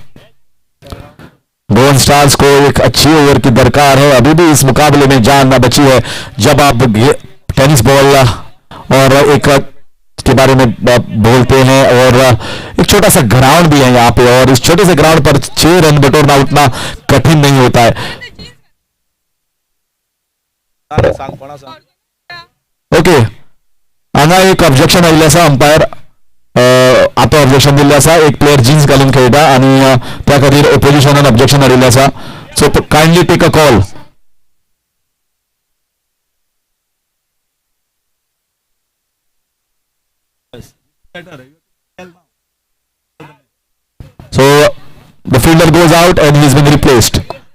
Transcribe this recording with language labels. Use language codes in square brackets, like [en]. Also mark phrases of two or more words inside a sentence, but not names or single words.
[hi] गोवन स्टार्स को एक अच्छी ओवर की दरकार है। अभी भी इस मुकाबले में जान न बची है। जब आप [en] tennis ball [hi] और एक के बारे में बोलते हैं, और एक छोटा सा ग्राउंड भी है यहाँ पे, और इस छोटे से ग्राउंड पर 6 रन बटोरना उतना कठिन नहीं होता है। [kok] ओके, हांगा एक ऑब्जेक्शन आयिल्लें आसा अंपायर आता ऑब्जेक्शन दिल्लें आसा, एक प्लेयर जीन्स घालून खेळटा आणि त्या खातीर ओपोजिशनान ऑब्जेक्शन हाडिल्लें आसा. [en] so kindly take a call. So the fielder goes out and he's been replaced.